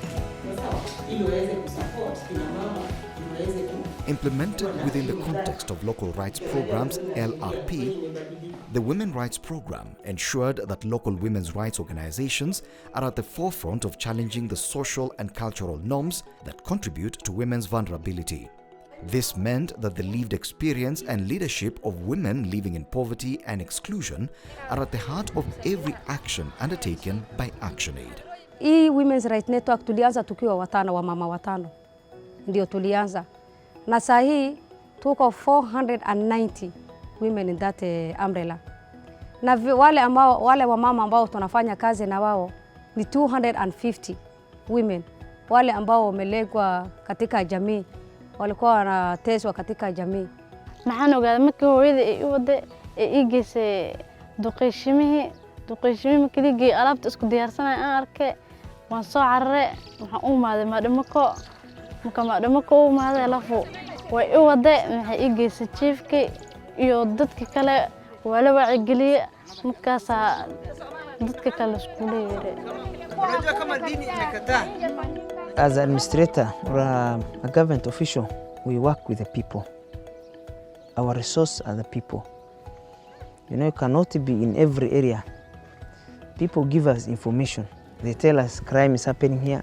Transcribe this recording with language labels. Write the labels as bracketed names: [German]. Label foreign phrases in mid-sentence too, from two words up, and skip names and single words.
[English] Implemented within the context of local rights programs LRP, the Women Rights Program ensured that local women's rights organizations are at the forefront of challenging the social and cultural norms that contribute to women's vulnerability. This meant that the lived experience and leadership of women living in poverty and exclusion are at the heart of every action undertaken by ActionAid. [Swahili] Hii Women's Rights Network tulianza tukiwa watano, wa mama watano. Ndio tulianza. na saa hii tuko 490 [English] women in that umbrella. [Swahili] Na wale wamama ambao tunafanya kazi na wao ni 250 women, wale ambao wamelegwa katika jamii, walikuwa wanateswa katika jamii. [Somali] Maxaan ogaaday markii hooyada ay u waday ay geysay duqeeshimihii markii alaabta isku diyaarsanay aan arkay waan soo carare waxaan u maaday maadamako u maaday lafu way u waday maxay geysay chiefkii iyo dadka kale waa la wacigeliye markaas dadka kale isku leeyahay. [Swahili] Unajua kama dini imekataa. [English] As an administrator or a government official, we work with the people. Our resource are the people. You know, you cannot be in every area. People give us information. They tell us crime is happening here.